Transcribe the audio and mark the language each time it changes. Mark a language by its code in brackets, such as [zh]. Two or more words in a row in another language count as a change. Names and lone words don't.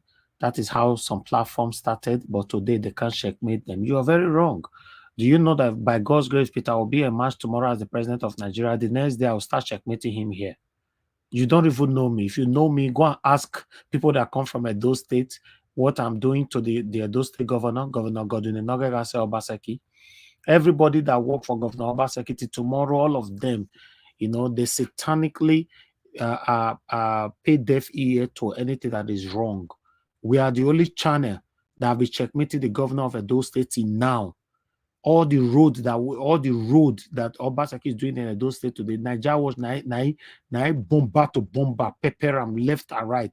[en] That is how some platforms started, but today they can't checkmate them. You are very wrong. Do you know that by God's grace, Peter will be a match tomorrow as the president of Nigeria? The next day, I'll start checkmating him here. You don't even know me. If you know me, go and ask people that come from Edo State what I'm doing to the Edo State Governor Godwin Obaseki. Everybody that work for Governor Obaseki tomorrow, all of them, they satanically pay deaf ear to anything that is wrong. We are the only channel that will checkmate the governor of Edo State now. All the road that Obaseki is doing in Edo State today, Niger was bomba to bomba, pepper left and right.